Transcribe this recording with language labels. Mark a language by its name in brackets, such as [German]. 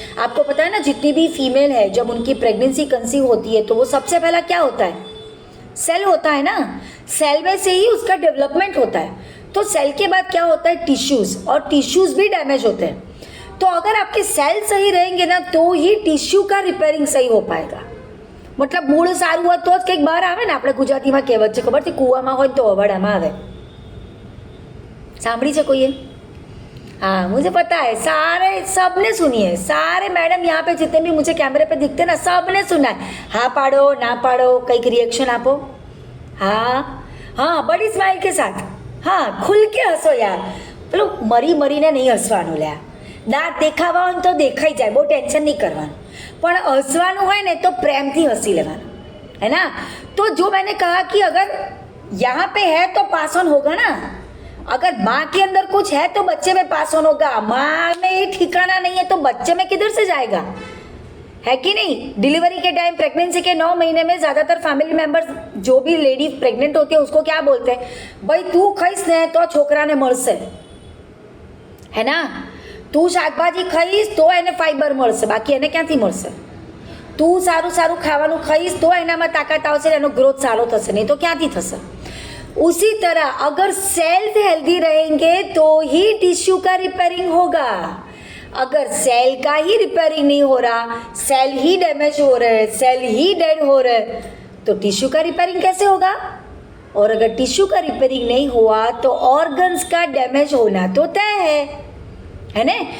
[Hindi] आपको पता है ना, जितनी भी फीमेल है जब उनकी प्रेगनेंसी कंसीव होती है तो वो सबसे पहला क्या होता है, सेल होता है ना। सेल में से ही उसका डेवलपमेंट होता है। तो सेल के बाद क्या होता है, टिश्यूज़, और टिश्यूज़ भी डैमेज होते हैं। तो अगर आपके सेल सही रहेंगे ना तो ही टिश्यू का रिपेयरिंग सही हो पाएगा। [Gujarati] मतलब મૂળ સારું હોય તો જ કંઈક બહાર આવે ને, આપણે ગુજરાતીમાં કહેવત છે ખબર છે, કૂવામાં હોય તો અવાડામાં આવે। સાંભળી છે કોઈએ? [Hindi] हाँ, मुझे पता है, सारे सबने सुनी है, सारे मैडम यहाँ पे जितने भी मुझे कैमरे पे दिखते ना सबने सुना है। [Gujarati] हाँ पाड़ो ना पाड़ो, कई रिएक्शन आपो। [Hindi] हाँ हाँ, बड़ी स्माइल के साथ, हाँ खुल के हंसो यार। [Gujarati] પેલું મરી મરીને નહીં હસવાનું લ્યા, દાંત દેખાવા હોય તો દેખાઈ જાય, બહુ ટેન્શન નહીં કરવાનું, પણ હસવાનું હોય ને તો પ્રેમથી હસી લેવાનું, है ना। [Hindi] तो जो मैंने कहा कि अगर यहाँ पे है तो पास ऑन होगा ना, अगर माँ के अंदर कुछ है तो बच्चे में पास ऑन होगा। माँ में ही ठिकाना नहीं है तो बच्चे में किधर से जाएगा, है कि नहीं। डिलीवरी के टाइम, प्रेगनेंसी के 9 महीने में ज़्यादातर फैमिली मेम्बर्स, जो भी लेडी प्रेग्नेंट होती है उसको क्या बोलते हैं, भाई [Gujarati] तू खाईस ने तो छोकरा ने मळशे, [Hindi] है ना। [Gujarati] તું શાકભાજી ખાઈશ તો એને ફાઈબર મળશે, બાકી એને ક્યાંથી મળશે। તું સારું સારું ખાવાનું ખાઈશ તો એનામાં તાકાત આવશે, એનો ગ્રોથ સારો થશે, નહીં તો ક્યાંથી થશે। [Hindi] उसी तरह अगर सेल्स हेल्दी रहेंगे तो ही टिश्यू का रिपेयरिंग होगा। अगर सेल का ही रिपेयरिंग नहीं हो रहा, सेल ही डैमेज हो रहे, सेल ही डेड हो रहे, तो टिश्यू का रिपेयरिंग कैसे होगा। और अगर टिश्यू का रिपेयरिंग नहीं हुआ तो ऑर्गन्स का डैमेज होना तो तय है ना।